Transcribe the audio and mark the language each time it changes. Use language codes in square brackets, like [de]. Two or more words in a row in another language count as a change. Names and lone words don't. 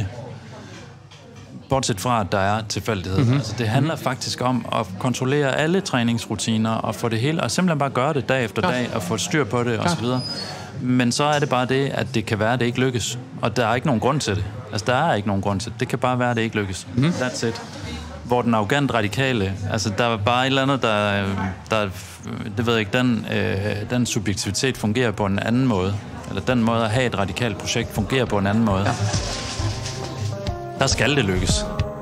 [da] Bortset fra, at der er tilfældighed. Mm-hmm. Altså, det handler faktisk om at kontrollere alle træningsrutiner og få det hele, og simpelthen bare gøre det dag efter dag, og få styr på det, og så videre. Men så er det bare det, at det kan være, at det ikke lykkes. Og der er ikke nogen grund til det. Altså, der er ikke nogen grund til det. Det kan bare være, at det ikke lykkes. [en] Mm-hmm. That's it. [da] Hvor den arrogant radikale, altså, der er bare et eller andet, der det ved jeg ikke, den subjektivitet fungerer på en anden måde. Eller den måde at have et radikalt projekt fungerer på en anden måde. Ja. Der skal det lykkes.